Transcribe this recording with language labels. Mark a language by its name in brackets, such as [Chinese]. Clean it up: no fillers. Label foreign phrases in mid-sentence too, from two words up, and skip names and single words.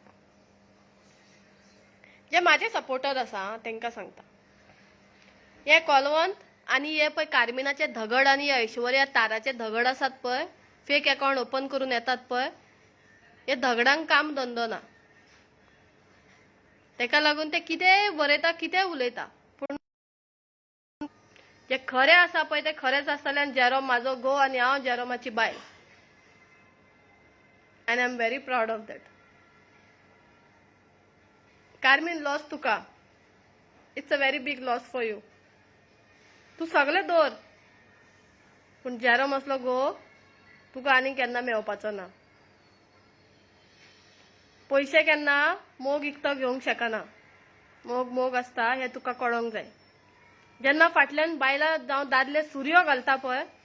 [Konkani] जे म्हाजे सपोर्टर आसा तांकां सांगता हे कोलवंत आनी हे पळय कार्मिनाचे धगड आनी ऐश्वर्या ताराचे धगड आसात पळय [English] fake account open [Konkani] करून येतात पळय हे धगडांक काम धंदो ना तेका लागून ते कितेंय बरयता कितेंय उलयता पूण जे खरें आसा पळय ते खरेंच आसतलें जेरोम म्हाजो घो आनी हांव जेरोमाची बायल [English] and I am very proud of that [Konkani] कार्मीन लॉस तुका [English] it's a very big loss for you [Konkani] तूं सगळें दवर पूण जेरोम असलो घो तुका आनी केन्ना मेळपाचो ना पयशे केन्ना मोग इकतो घेवंक शकना मोग आसता हें तुका कळोंक जाय जेन्ना फाटल्यान बायलां जावं दादले सुरयो घालता पळय